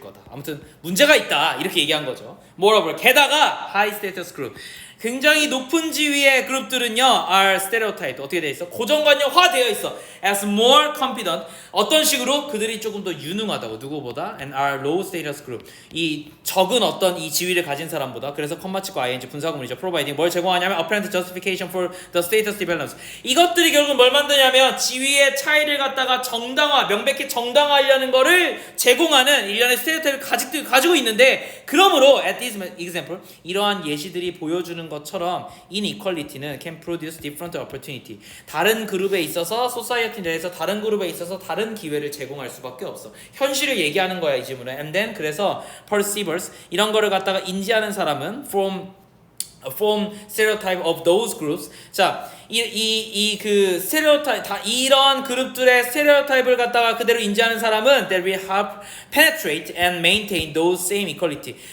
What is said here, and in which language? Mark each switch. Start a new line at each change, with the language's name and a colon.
Korean: 아무튼 문제가 있다 이렇게 얘기한 거죠.
English: Moreover,
Korean: 게다가
English: high status group,
Korean: 굉장히 높은 지위의 그룹들은요
English: are stereotyped,
Korean: 어떻게 돼 있어? 고정관념화 되어 있어.
English: As more competent,
Korean: 어떤 식으로? 그들이 조금 더 유능하다고, 누구보다.
English: And are low status group,
Korean: 이 적은 어떤 이 지위를 가진 사람보다. 그래서 컴마 치고 ing 분사구문이죠.
English: providing
Korean: 뭘 제공하냐면
English: apparent justification for the status development.
Korean: 이것들이 결국 뭘 만드냐면 지위의 차이를 갖다가 명백히 정당화하려는 거를 제공하는 일련의 스테레오타입을 가지고 있는데, 그러므로
English: at this example,
Korean: 이러한 예시들이 보여주는 것처럼 inequality는
English: can produce different opportunity.
Korean: 다른 그룹에 있어서 society 내에서 다른 그룹에 있어서 다른 기회를 제공할 수밖에 없어. 현실을 얘기하는 거야 이 질문은.
English: And then
Korean: 그래서
English: perceivers,
Korean: 이런 거를 갖다가 인지하는 사람은
English: from stereotype of those groups.
Korean: 자, 그 스테레오타입, 이런 그룹들의 스테레오타입을 갖다가 그대로 인지하는 사람은
English: that will help penetrate and maintain those same equality.